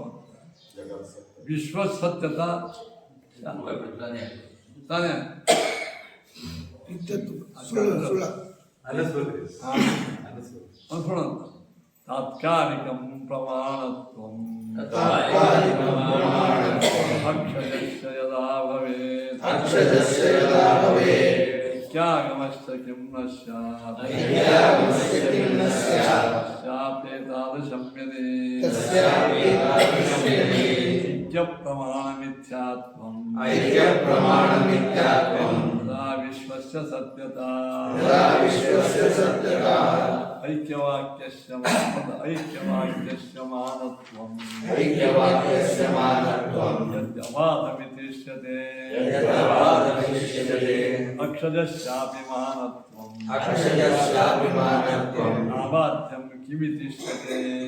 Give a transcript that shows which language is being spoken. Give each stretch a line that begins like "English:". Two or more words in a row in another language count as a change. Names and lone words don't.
Kannada: ವಿಶ್ವಸತ್ಯತ ತಾನೇ ಸುಳ್ಳು
Sanskrit: ಅನ್ಸೋಣ. ತಾತ್ಕಾಲಿಕಂ ಪ್ರಮಾಣತ್ವಂ ಅಕ್ಷರಸ್ಯ ಯದಾ ಭವೇತ್ ಐಕ್ಯಾಗಮಶ್ಚ ಕಿಂ ನ ಸ್ಯಾತ್ ತಸ್ಯಾಪೇತಾದೃಶಂ ಯದಿ ಐಕ್ಯ ಪ್ರಮಾಣ ಮಿಥ್ಯಾತ್ವಂ ತದಾ ವಿಶ್ವಸ್ಯ ಸತ್ಯತಾ ಐಕ್ಯವಾಕ್ಯಸ್ಯ ಮಾನತ್ವಂ ಯದ್ಯವಾದಮಿತಿಷ್ಯತೆ ಅಕ್ಷರಸ್ಯಾಪಿ ಮಾನತ್ವಂ ನಾವಾದ್ಯಂ ಕಿಮಿತಿಷ್ಯತೆ.